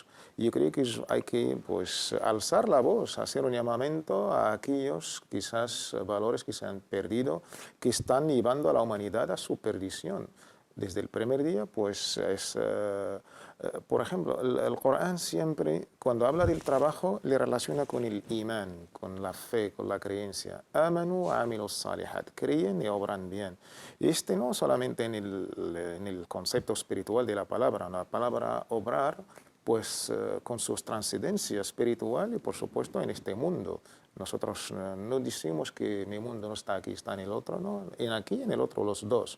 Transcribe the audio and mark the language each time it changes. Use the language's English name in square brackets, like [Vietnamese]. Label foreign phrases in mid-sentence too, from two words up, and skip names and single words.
[Spanish] Yo creo que hay que pues alzar la voz, hacer un llamamiento a aquellos quizás valores que se han perdido, que están llevando a la humanidad a su perdición. Desde el primer día, pues por ejemplo, el Corán siempre, cuando habla del trabajo, le relaciona con el imán, con la fe, con la creencia. [Arabic] آمنوا وعملوا الصالحات, [Spanish] creen y obran bien. Y no solamente en el concepto espiritual de la palabra obrar, pues con su trascendencia espiritual y por supuesto en este mundo. Nosotros no decimos que mi mundo no está aquí, está en el otro, no, en aquí y en el otro, los dos.